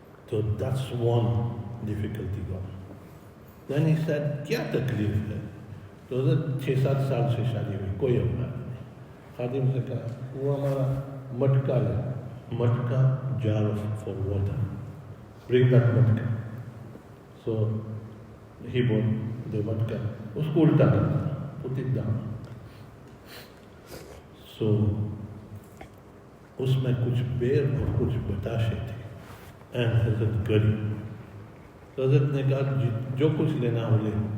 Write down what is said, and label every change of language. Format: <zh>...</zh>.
<en>So that's one difficulty gone. Then he said,</en> <hi>"क्या तकलीफ है?" तो 6-7 साल से शादी हुई, कोई औलाद नहीं। खादिम से कहा, "वो हमारा मटका है, मटका</hi> <en>jar for water, bring that</en> <hi>मटका."</hi> <en>So he bought the matka,</en> <hi>उसको उल्टा करना,</hi> <en>put it down.</en> <hi>So उसमें कुछ बेर और कुछ बताशे थे,</hi> <en>and Hazrat</en> <hi>गरीब. So Hazrat ने कहा, जो कुछ लेना हो ले.</hi>